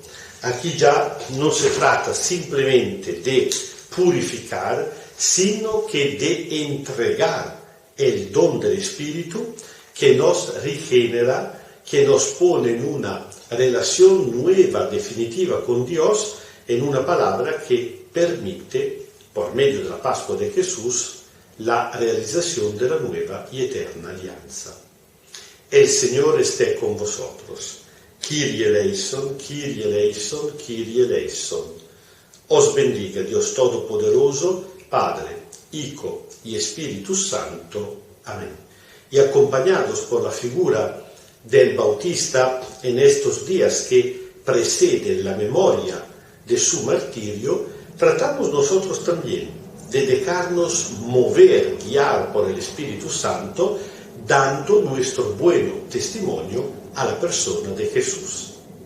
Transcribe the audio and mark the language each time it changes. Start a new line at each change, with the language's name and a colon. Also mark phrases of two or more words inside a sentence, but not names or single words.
Spanish: Aquí ya no se trata simplemente de purificar, sino que de entregar el don del Espíritu que nos regenera, que nos pone en una relación nueva, definitiva con Dios, en una palabra que permite, por medio de la Pascua de Jesús, la realización de la nueva y eterna alianza. El Señor esté con vosotros.
Greek: Κύριε ἐλέησον, Κύριε ἐλέησον, Κύριε ἐλέησον.
Spanish: Os bendiga Dios Todopoderoso, Padre, Hijo y Espíritu Santo. Amén. Y acompañados por la figura del Bautista en estos días que preceden la memoria de su martirio, tratamos nosotros también de dejarnos mover, guiar por el Espíritu Santo, dando nuestro buen testimonio a la persona de Jesús.